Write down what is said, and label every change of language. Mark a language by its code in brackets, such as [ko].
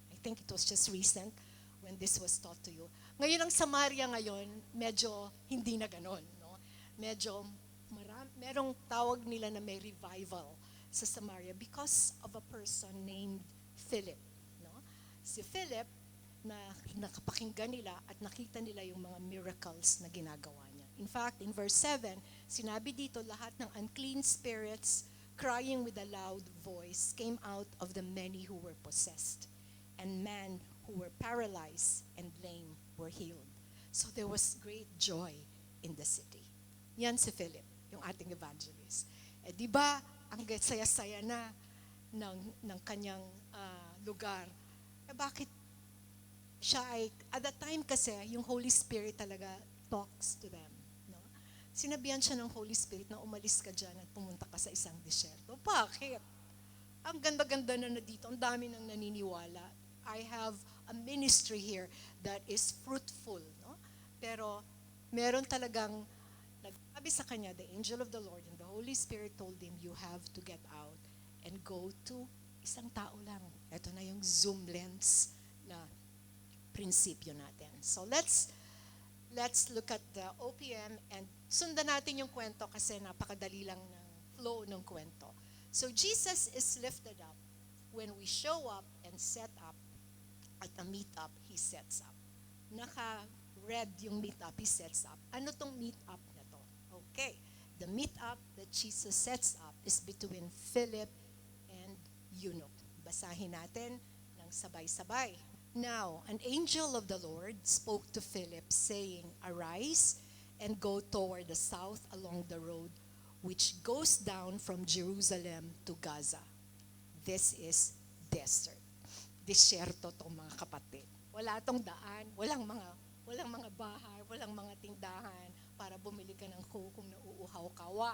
[en] I think it was just recent when this was taught to you. [tl] Ngayon ang Samaria ngayon, medyo hindi na ganon. No? Medyo merong tawag nila na may revival sa Samaria [en] because of a person named [tl] Philip. No? Si Philip, na nakapakinggan nila at nakita nila yung mga miracles na ginagawa niya. [en] In fact, in verse 7, [tl] sinabi dito, lahat ng [en] unclean spirits crying with a loud voice came out of the many who were possessed, and men who were paralyzed and lame were healed. So there was great joy in the city. [tl] Yan si Philip, yung ating evangelist. Di ba, ang saya-saya na ng kanyang lugar. Bakit siya ay, [en] at that time [tl] kasi, yung Holy Spirit talaga [en] talks to them. [tl] No? Sinabihan siya ng Holy Spirit na umalis ka dyan at pumunta ka sa isang disyerto. Bakit? Ang ganda-ganda na dito, ang dami nang naniniwala. [en] I have a ministry here that is fruitful. [tl] No? Pero meron talagang nagsabi sa kanya, [en] the angel of the Lord and the Holy Spirit told him, you have to get out and go to [tl] isang tao lang. Ito na yung zoom lens na prinsipyo natin. [en] So let's look at the OPM [tl] and sundan natin yung kwento kasi napakadali lang ng flow ng kwento. [en] So Jesus is lifted up when we show up and set up at a meet-up, He sets up. [tl] Naka-red yung meet-up, [en] He sets up. [tl] Ano tong meet-up na to? Okay. [en] The meet-up that Jesus sets up is between Philip and eunuch. [tl] Basahin natin ng sabay-sabay. [en] Now, an angel of the Lord spoke to Philip, saying, Arise and go toward the south along the road which goes down from Jerusalem to Gaza. This is desert. [tl] Disyerto to mga kapatid. Wala tong daan, walang mga bahay, walang mga tindahan para bumili ka ng coke kung nauuhaw ka.